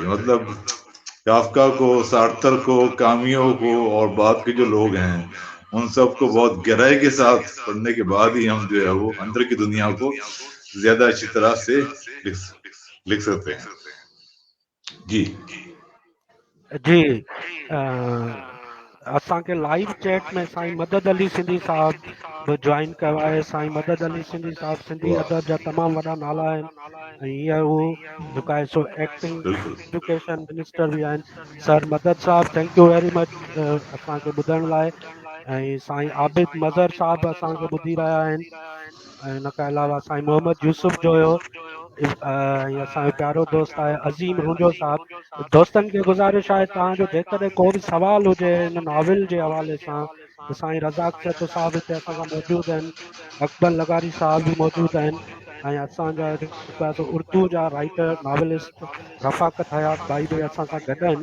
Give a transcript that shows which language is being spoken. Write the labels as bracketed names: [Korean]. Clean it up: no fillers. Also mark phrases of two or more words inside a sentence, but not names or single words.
[Urdu] مطلب کافکا کو, سارتر کو, کامیو کو اور بعد کے جو لوگ ہیں ان سب کو بہت گہرائی کے ساتھ پڑھنے کے بعد ہی ہم جو ہے وہ اندر کی دنیا کو زیادہ اچھی طرح سے لکھ سکتے ہیں. جی [Sindhi] جی असांखे लाइव चैट में साईं मदद अली सिंधी साहब बि जॉइन कयो आहे. साईं मदद अली सिंधी साहब सिंधी वाह, अदब जा तमामु वॾा नाला आहिनि ऐं हींअर हू जेका आहे सो एक्टिंग बिल्कुल. [English] education minister [Sindhi] बि आहिनि. सर मदद साहब [English] thank you very much [Sindhi] असांखे ॿुधण लाइ. ऐं साईं आबिद मज़र साहब असांखे ॿुधी रहिया आहिनि. ऐं हिन खां अलावा साईं मोहम्मद यूसुफ जो हुयो ऐं असांजो प्यारो दोस्त आहे अज़ीम रुंजो साहब. दोस्तनि खे गुज़ारिश आहे तव्हांजो जेकॾहिं को बि सवाल हुजे हिन नॉविल जे हवाले सां त साईं रज़ाक सेठो साहब हिते असां सां मौजूदु आहिनि, अकबर लगारी साहब बि मौजूदु आहिनि ऐं असांजा जेको आहे सो उर्दू जा [English] writer novelist [Sindhi] रफ़ाकत हयात भाई बि असां सां गॾु आहिनि.